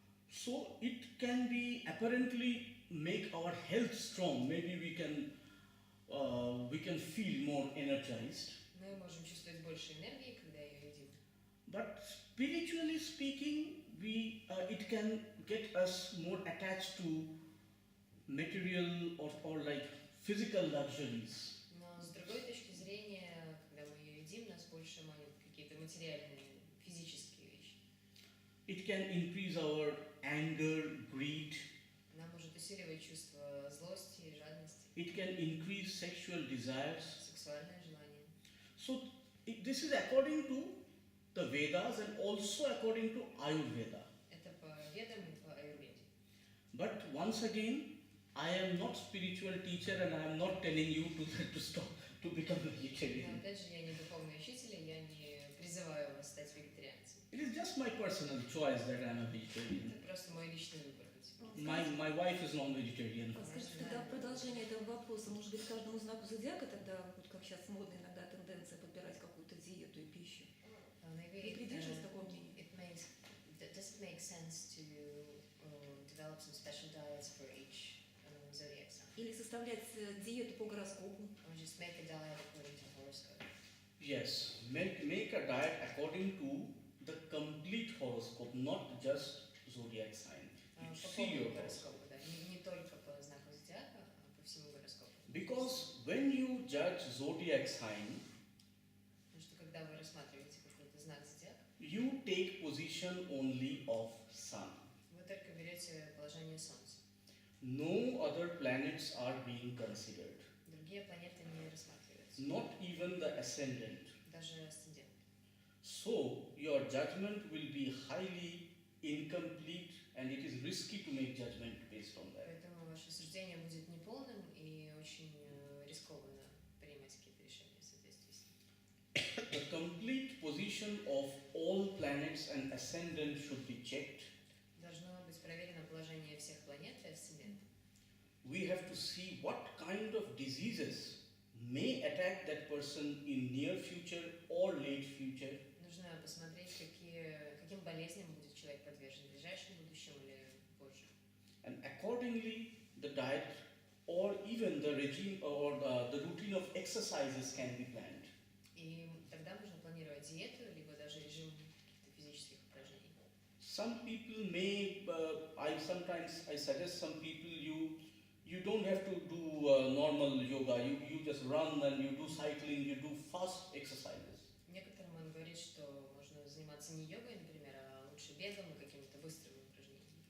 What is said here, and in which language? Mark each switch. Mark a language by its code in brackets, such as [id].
[en] So it can be apparently make our health strong. Maybe we can feel more energized. [ru] Мы можем чувствовать больше энергии, когда ее едим. [en] But spiritually speaking, it can get us more attached to material or like physical luxuries. [ru] Но с другой точки зрения, когда мы ее едим, нас больше манят какие-то материальные, физические вещи. [en] It can increase our anger, greed. [ru] Она может усиливать чувство злости и жадности, [en] It can increase sexual desires. [ru] сексуальное желание. [en] So this is according to the Vedas and also according to Ayurveda. [ru] Это по ведам и по аюрведе. [en] But once again, I am not spiritual teacher and I am not telling you to stop to become a [ru] Но [en] vegetarian. [ru] опять же, я не духовный учитель, и я не призываю вас стать вегетарианцем. [en] It is just my personal choice that I am a vegetarian. [ru] Это просто мой личный выбор. [en] My wife is non-vegetarian. [ru] Скажите, тогда в продолжение этого вопроса, может быть, каждому знаку зодиака тогда, вот как сейчас модно иногда тенденция подбирать какую-то диету и пищу? Вы придерживаетесь такого мнения? [en] Does it make sense to develop some special diets for each zodiac sign? [ru] Или составлять диету по гороскопу? [en] Or just make a diet according to horoscope? Yes, make a diet according to the complete horoscope, not just zodiac sign. You [ru] По [en] see your [ru] полному [en] horoscope. [ru] гороскопу, да. Не только по знаку зодиака, а по всему гороскопу. [en] Because when you judge zodiac sign, [ru] Потому что когда вы рассматриваете какой-то знак зодиака, [en] you take position only of sun. [ru] вы только берете положение Солнца. [en] No other planets are being considered, [ru] Другие планеты не рассматриваются, [en] not even the ascendant. [ru] даже асцендент. [en] So your judgment will be highly incomplete and it is risky to make judgment based on that. [ru] Поэтому ваше суждение будет неполным и очень рискованно принимать какие-то решения в соответствии с ним. [en] The complete position of all planets and ascendant should be checked. [ru] Должно быть проверено положение всех планет и асцендента. [en] We have to see what kind of diseases may attack that person in near future or late future. [ru] Нужно посмотреть, каким болезням будет человек подвержен в ближайшем будущем или позже. [en] And accordingly, the diet or even the regime or the routine of exercises can be planned. [ru] И тогда можно планировать диету, либо даже режим каких-то физических упражнений. [en] Some people may, I suggest some people you don't have to do normal yoga. You just run and you do cycling, you do fast exercises. [ru] Некоторым он говорит, что можно заниматься не йогой, например, а лучше бегом и какими-то быстрыми упражнениями.